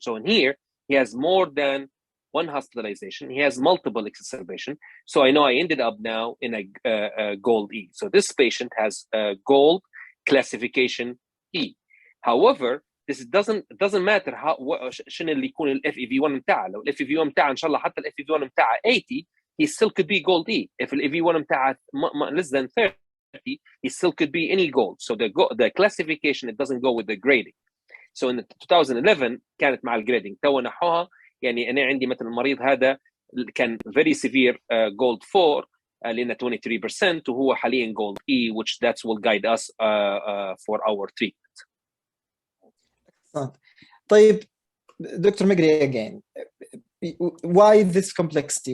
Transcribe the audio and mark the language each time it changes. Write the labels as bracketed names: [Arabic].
[English] So in here, he has more than one hospitalization. He has multiple exacerbation. So I know I ended up now in a GOLD E. So this patient has a GOLD classification E. However, this doesn't matter [Arabic] شنو اللي يكون ال FEV1 متاعه. لو ال FEV1 متاعه إن شاء الله حتى ال FEV1 متاعه 80, [English] he still could be GOLD E. If [Arabic] ال FEV1 متاعه [English] less than 30, he still could be any GOLD. So the classification, it doesn't go with the grading. So in 2011 [Arabic] كانت مع الجريدنج تو نحوها. يعني أنا عندي مثلا المريض هذا كان [English] very severe GOLD 4 [Arabic] لأنه 23% وهو حاليا GOLD E, [English] which that will guide us for our treatment. [Arabic] طيب Dr. [English] Megri, again, why this complexity?